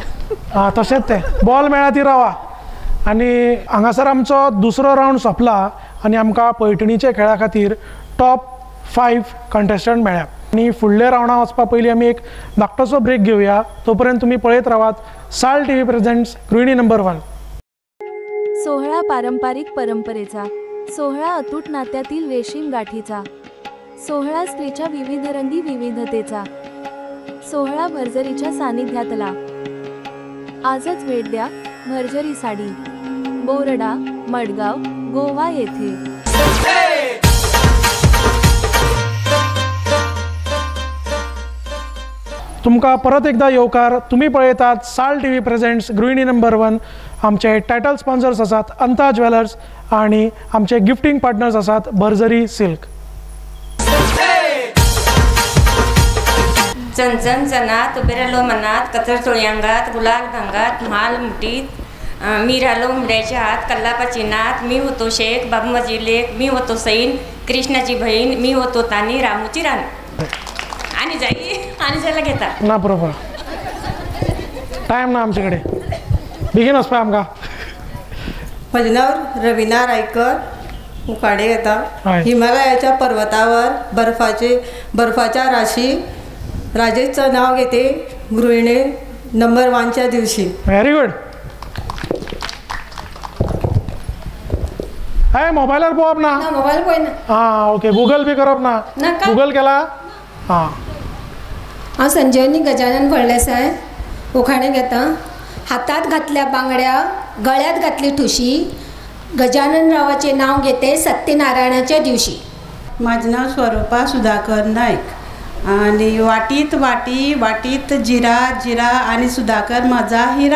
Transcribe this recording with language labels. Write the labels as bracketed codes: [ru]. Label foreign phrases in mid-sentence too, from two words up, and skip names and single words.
[kok] हां तशेंच ते बॉल मेळ्ळा ती रावा. आनी हांगासर आमचो दुसरो राउंड सोंपला आनी आमकां पैठणीच्या खेळा खातीर [en] top 5 contestant [kok] मेळ्ळ्या. आनी फुडल्या राउंडाक वचपा पयलीं आमी एक धाकटोसो ब्रेक घेवया. तोपर्यंत तुमी पळयत रावात साल TV प्रेझेंट्स गृहिणी नंबर 1. [mr] सोहळा पारंपरिक परंपरेचा, सोहळा अतूट नात्यातील रेशीम गाठीचा, सोहळा स्त्रीच्या विविधरंगी विविधतेचा, सोहळा भरजरीच्या सानिध्यातला. आजच भेट द्या भरजरी साडी, बोरडा, मडगाव, गोवा येथे. [kok] तुमकां परत एकदा येवकार. तुमी पळयतात साल TV प्रेझेंट्स गृहिणी नंबर 1. आमचे [en] title sponsors [kok] आसात अंता ज्वेलर्स आनी आमचे [en] gifting partners [kok] आसात भरजरी सिल्क. [mr] चणचण चणात, उबेरालो मनात, कचर चोळयांगात, गुलाल भांगात, म्हाल मुठीत, मी रालो उमड्याच्या हात, कल्लापाची नात, मी होतो शेख, बाबूमाची लेक, मी होतो सैन, कृष्णाची बहीण, मी होतो तानी, रामूची राणी. आणि जायला घेता [kok] ना बरोबर. टायम ना आमचे कडेन. बेगीन वचपा आमकां. म्हजें नांव रविना रायकर. उकाडे घेता. [mr] हिमालयाच्या पर्वतावर बर्फाच्या राशी राजेशचं नाव घेते गृहिणी नंबर 1च्या दिवशी. [en] very good. [kok] हाय मोबायलार पळोवप ना. मोबाईल पळयना. हां ओके. गुगल बी करप ना. गुगल केला. हां. हांव संजीवनी गजानन फळदेसाय उखाणे घेता. [mr] हातात घातल्या बांगड्या, गळ्यात घातली ठुशी, गजानन रावाचे नाव घेते सत्यनारायणाच्या दिवशी. माझं नाव स्वरूपा सुधाकर नायक आणि वाटीत वाटी, वाटीत जिरा, जिरा आणि सुधाकर माझा हिरा.